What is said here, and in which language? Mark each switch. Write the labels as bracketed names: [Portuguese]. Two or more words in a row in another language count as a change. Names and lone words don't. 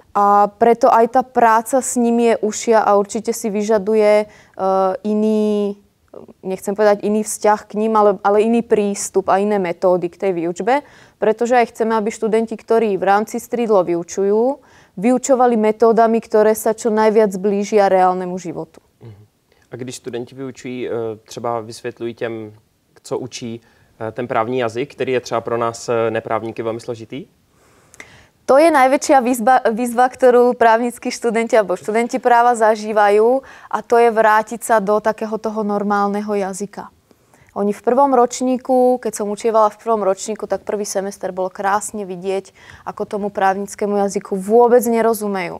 [Slovak] A preto aj tá práca s nimi je užšia a určite si vyžaduje iný, nechcem povedať iný vzťah k ním, ale iný prístup a iné metódy k tej výučbe. Pretože aj chceme, aby študenti, ktorí v rámci [English] street law [Slovak] vyučujú, vyučovali metódami, ktoré sa čo najviac blížia reálnemu životu. [Czech] A když studenti vyučují, třeba vysvětlují těm, co učí, ten právní jazyk, který je třeba pro nás neprávníky velmi složitý? [Slovak] To je najväčšia výzva, ktorú právnickí študenti alebo študenti práva zažívajú, a to je vrátiť sa do takého toho normálneho jazyka. Oni v prvom ročníku, keď som učievala v prvom ročníku, tak prvý semester bolo krásne vidieť, ako tomu právnickému jazyku vôbec nerozumejú.